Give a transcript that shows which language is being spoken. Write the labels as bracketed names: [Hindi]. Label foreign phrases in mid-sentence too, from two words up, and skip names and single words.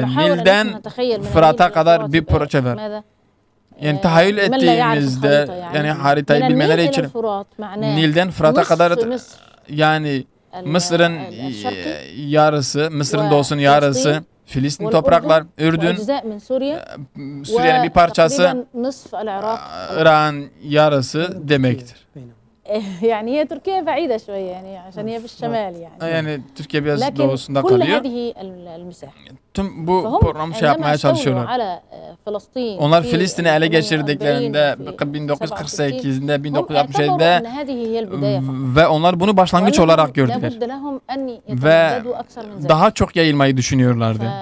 [Turkish] Yani Nil'den Fırat'a kadar bir proje var. Yani tahayyül ettiğimizde yani haritayı bilmeleri için Nil'den Fırat'a kadar yani Mısır'ın yarısı, Mısır'ın doğusunun yarısı, Filistin topraklar, Ürdün, Suriye'nin bir parçası, İran yarısı demektir. [Arabic] يعني هي تركيا بعيدة شوية يعني عشان هي بالشمال يعني. [Turkish] Yani Türkiye biraz doğusunda kalıyor. Tüm bu programı yapmaya çalışıyorlar. Onlar Filistin'i ele geçirdiklerinde 1948'de 1967'de ve onlar bunu başlangıç olarak gördüler. Ve daha çok yayılmayı düşünüyorlardı.